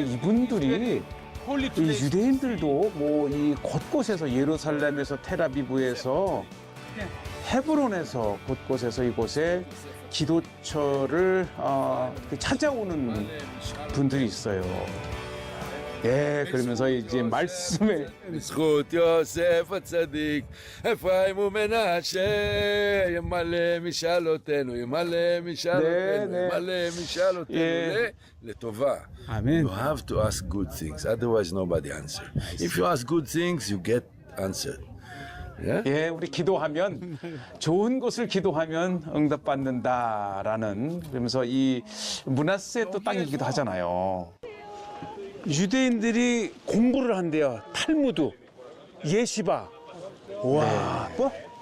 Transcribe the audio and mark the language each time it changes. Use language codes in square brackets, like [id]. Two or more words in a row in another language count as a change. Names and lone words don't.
[ko] 이분들이 이 유대인들도 뭐 이 곳곳에서 예루살렘에서 테라비브에서 헤브론에서 곳곳에서 이곳에 기도처를 찾아오는 분들이 있어요. 예, 그러면서 이제 말씀에 [he] זכות יוסף הצדיק, אפרים ומנשה, ימלא משאלותינו, ימלא משאלותינו, [ko] 네. [he] ימלא משאלותינו, [ko] 예. [he] לטובה. [ko] 아멘. [en] You have to ask good things, otherwise nobody answer. If you ask good things, you get answered. Yeah? [ko] 예, 우리 기도하면 좋은 것을 기도하면 응답받는다라는, 그러면서 이 므낫세 또 땅이기도 하잖아요. 유대인들이 공부를 한대요. 탈무드, 예시바. 와, 뭐?